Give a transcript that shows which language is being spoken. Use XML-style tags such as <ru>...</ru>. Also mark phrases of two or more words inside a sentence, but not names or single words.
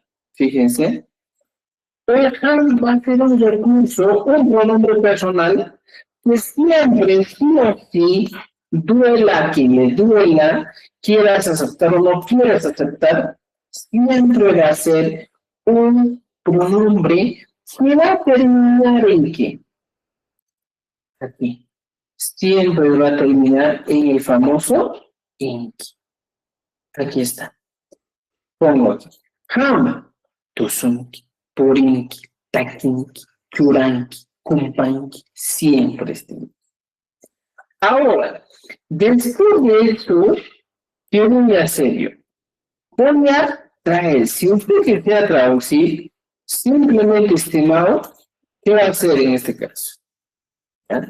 <es>Fíjense, el ham va a ser un recurso, un pronombre personal, que siempre, sí o sí, duela quien le duela, quieras aceptar o no quieras aceptar, siempre va a ser un pronombre que va a terminar en qué? Aquí. Siempre va a terminar en el famoso inki. Aquí está. Pongo aquí. Ham,</es> <qu>tusunki, purinki, takinki, churanki, kumpanki,</qu> <es>siempre estén. Ahora, después de eso, ¿qué voy a hacer yo? Voy a traer, si usted quisiera traducir, simplemente, estimado, ¿qué va a hacer en este caso? ¿Ya?</es>